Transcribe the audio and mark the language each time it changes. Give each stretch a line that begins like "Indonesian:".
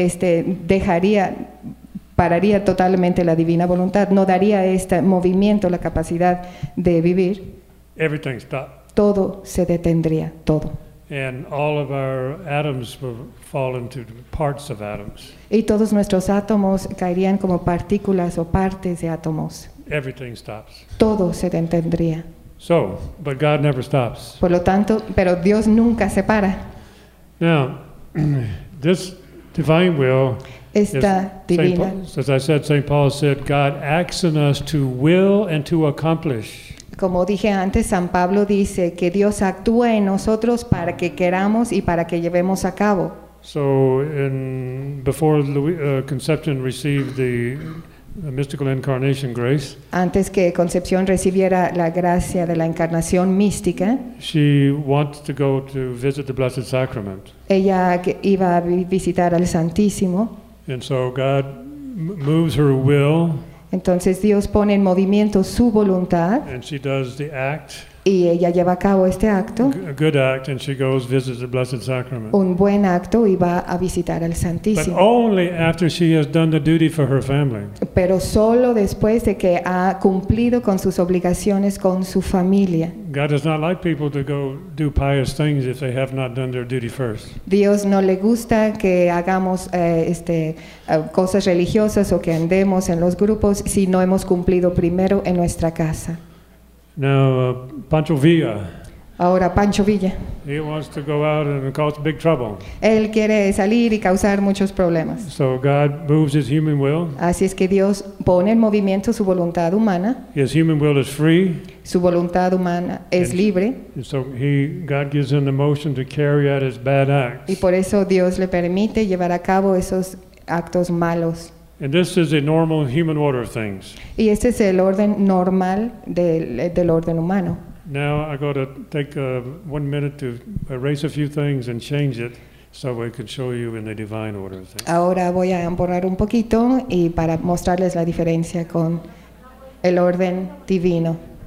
Spanish: dejaría, pararía totalmente la divina voluntad, no daría este movimiento, la capacidad de vivir.
English: Everything stopped.
Spanish: Todo se detendría, todo.
English: And all of our atoms will fall into parts of atoms.
Spanish: Y todos nuestros átomos caerían como partículas o partes de átomos.
English: Everything stops.
Spanish: Todo se detendría.
English: So, but God never stops.
Spanish: Por lo tanto, pero Dios nunca se para.
English: Now, this divine will.
Spanish: Esta divina.
English: As I said, St. Paul said, God acts in us to will and to accomplish.
Spanish: Como dije antes, San Pablo dice que Dios actúa en nosotros para que queramos y para que llevemos a cabo.
English: So, before conception received the mystical incarnation grace.
Spanish: Antes que Concepción recibiera la gracia de la encarnación mística.
English: She wants to go to visit the Blessed Sacrament.
Spanish: Ella iba a visitar al Santísimo.
English: And so God moves her will.
Spanish: Entonces Dios pone en movimiento su voluntad.
English: And she does the act.
Spanish: Y ella lleva a cabo este acto.
English: A good act, and she goes visits the Blessed Sacrament.
Spanish: Un buen acto y va a visitar al Santísimo.
English: But only after she has done the duty for her family.
Spanish: Pero solo después de que ha cumplido con sus obligaciones con su familia.
English: God does not like people to go do pious things if they have not done their duty first.
Spanish: Dios no le gusta que hagamos cosas religiosas o que andemos en los grupos si no hemos cumplido primero en nuestra casa.
English: Now, Pancho Villa.
Spanish: Ahora Pancho Villa.
English: He wants to go out and cause big trouble.
Spanish: Él quiere salir y causar muchos problemas.
English: So God moves his human will.
Spanish: Así es que Dios pone en movimiento su voluntad humana.
English: His human will is free.
Spanish: Su voluntad humana es libre.
English: And so God gives him the motion to carry out his bad acts.
Spanish: Y por eso Dios le permite llevar a cabo esos actos malos.
English: And this is a normal human order of things.
Spanish: Y este es el orden normal del orden humano.
English: Now I got to take 1 minute to erase a few things and change it so we can show you in the divine order of things.
Spanish: Ahora voy a borrar un poquito y para mostrarles la diferencia con el orden divino.